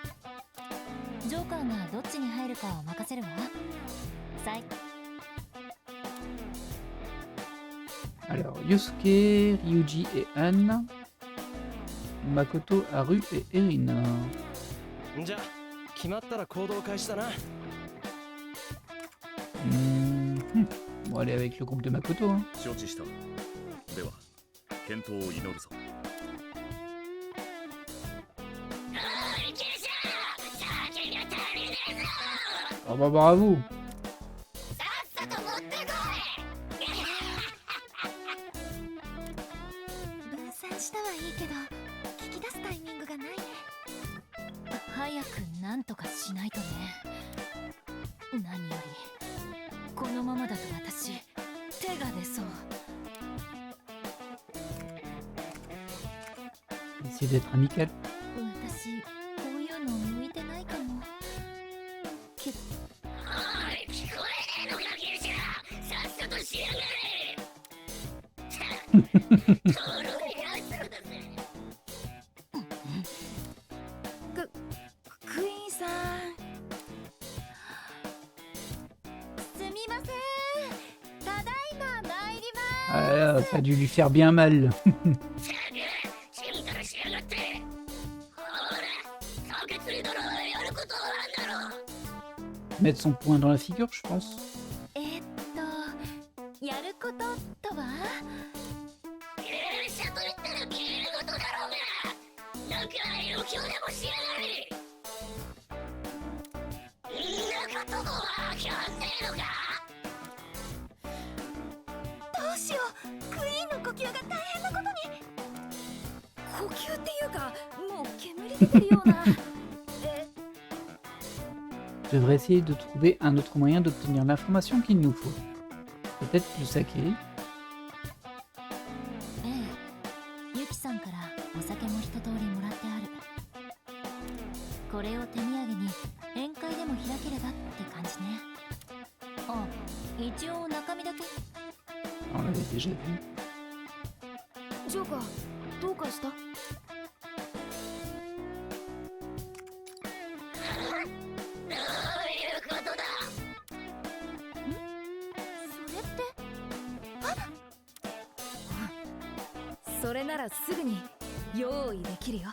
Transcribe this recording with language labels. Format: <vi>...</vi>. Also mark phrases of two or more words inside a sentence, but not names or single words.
<ja>ジョーカーがどっちに入るかを任せるわ。</ja> <fr>Alors, Yosuke, Ryuji et Anne. Makoto, Haru et Erina.</fr> <ja>じゃあ決まったら行動開始だな。</ja> <fr>On va aller avec le groupe de Makoto, hein.</fr> <ja>承知した。では健闘を祈るぞ。おい、記者、酒が足りねえぞ。</ja> <fr>Ah bah bravo.</fr> <ja>さっさと持ってこ分散したはいいけど、聞き出すタイミングがないね。早くなんとかしないとね。何よりこのままだと私手が出そう。</ja> <fr>Essayer d'être amical.</fr> <ja>私こういうの向いてないかも。けどおい、聞こえねえのか、記者。さっさとしやがれ。とろいやつらだぜ。クイーンさん、すみません。ただいま参りま</ja> <fr>Ah là, ça a dû lui faire bien mal.</fr> <ja>ちんたらしやがって。ほら、吐血にだろ、やることはあんだろ。</ja> <fr>Mettre son poing dans la figure, je pense.</fr> <ja>やることとは？芸者と言ったら綺麗事だろうが。なんか色気でもしやがれ。んなこともわかんねえのか。どうしよう。クイーンの呼吸が大変なことに。呼吸っていうかもう煙出てるような。</ja> <fr>Je devrais essayer de trouver un autre moyen d'obtenir l'information qu'il nous faut. Peut-être le saké.</fr> <ja>ええ、ユキさんからお酒も一通りもらってある。これを手土産に宴会でも開ければって感じね。あ、一応中身だけ。</ja> <fr>On l'avait déjà vu.</fr> <ja>ジョーカーどうかした？どういうことだ。それってそれならすぐに用意できるよ。</ja>